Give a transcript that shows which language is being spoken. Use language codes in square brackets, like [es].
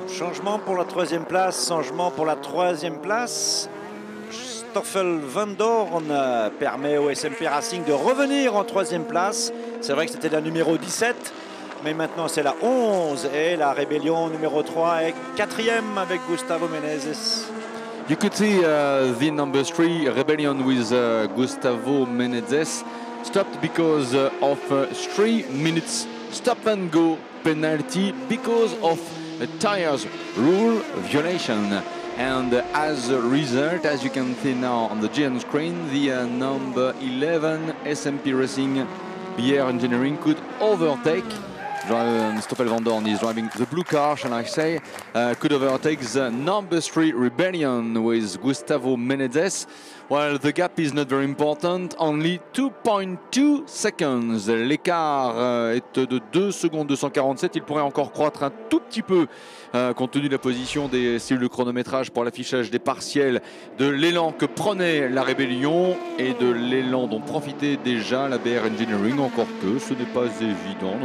[fr] Changement pour la 3e place, changement pour la 3e place. Stoffel Van Dorn permet au SMP Racing de revenir en 3e place. C'est vrai que c'était la numéro 17, mais maintenant c'est la 11 et la Rébellion numéro 3 est 4e avec Gustavo Menezes. [en] You could see the number 3 Rebellion with Gustavo Menezes stopped because of 3 minutes stop and go penalty because of a tires rule violation. And as a result, as you can see now on the GM screen, the number 11 SMP Racing BR Engineering could overtake. Stoffel Van Dorn is driving the blue car, shall I say, could overtake the number 3 Rebellion with Gustavo Menezes. Well, the gap is not very important, only 2.2 seconds. [fr] L'écart est de 2 secondes 247. Il pourrait encore croître un tout petit peu compte tenu de la position des cellules de chronométrage pour l'affichage des partiels, de l'élan que prenait la Rébellion et de l'élan dont profitait déjà la BR Engineering, encore que ce n'est pas évident.